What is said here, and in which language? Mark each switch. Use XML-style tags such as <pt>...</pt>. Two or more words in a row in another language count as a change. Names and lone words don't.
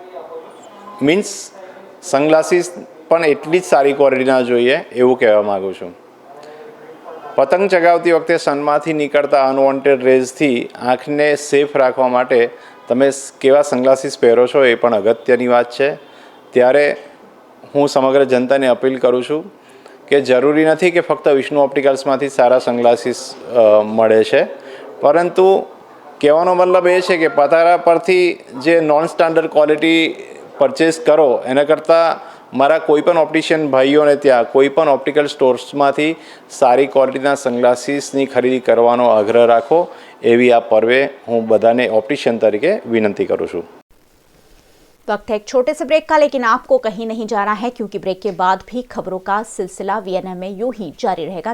<en>means sunglasses</en> <gu>પણ એટલી જ સારી ક્વૉલિટીના જોઈએ એવું કહેવા માગું છું। પતંગ ચગાવતી વખતે સનમાંથી નીકળતા અનવૉન્ટેડ રેજથી આંખને સેફ રાખવા માટે તમે કેવા સનગ્લાસીસ પહેરો છો એ પણ અગત્યની વાત છે। त्यारे હું સમગ્ર જનતાને અપીલ કરું છું કે જરૂરી નથી કે ફક્ત વિષ્ણુ ઓપ્ટિકલ્સમાંથી સારા સનગ્લાસીસ મળે છે, પરંતુ કહેવાનો મતલબ એ છે કે પતારા પરથી જે</gu> <en>non standard quality purchase</en> <gu>કરો એના કરતાં મારા કોઈપણ ઓપ્ટિશિયન ભાઈઓને ત્યાં કોઈપણ ઓપ્ટિકલ સ્ટોર્સમાંથી સારી ક્વોલિટીના સનગ્લાસીસની ખરીદી કરવાનો આગ્રહ રાખો, એવી આ પર્વે હું બધાને ઓપ્ટિશિયન તરીકે વિનંતી કરું છું।</gu> <hi>वक्त है एक छोटे से ब्रेक का, लेकिन आपको कहीं नहीं जाना है क्योंकि ब्रेक के बाद भी खबरों का सिलसिला वीएनएम में यूं ही जारी रहेगा।</hi>